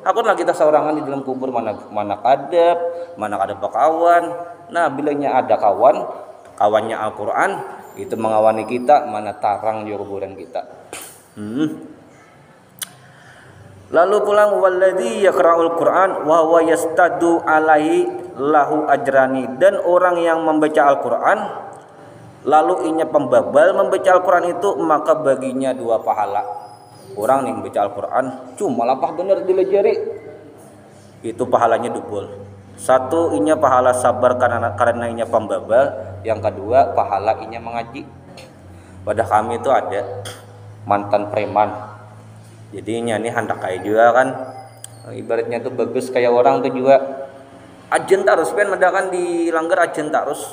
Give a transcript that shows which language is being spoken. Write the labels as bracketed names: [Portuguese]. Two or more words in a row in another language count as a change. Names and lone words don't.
[Banjar] Aku lagi kita seorangan di dalam kubur mana kadep, mana ada kawan. Nah, bilanya ada kawannya Al-Qur'an itu mengawani kita, mana tarang di kuburan kita. Lalu pulang [Arabic] walladzi yaqra'ul Qur'an wa huwa yastadu alaihi lahu ajrani, [Banjar] dan orang yang membaca Al-Qur'an lalu inya pembabal membaca Al-Qur'an itu maka baginya 2 pahala. Orang yang membaca Al-Qur'an cuma lapah bener dilajari itu pahalanya double. 1 inya pahala sabar karena inya pembabal, yang kedua pahala inya mengaji. Pada kami itu ada mantan preman. Jadi ini hendak kayak juga kan, ibaratnya tuh bagus kayak orang tuh juga ajen terus kan mendakan dilanggar ajen terus.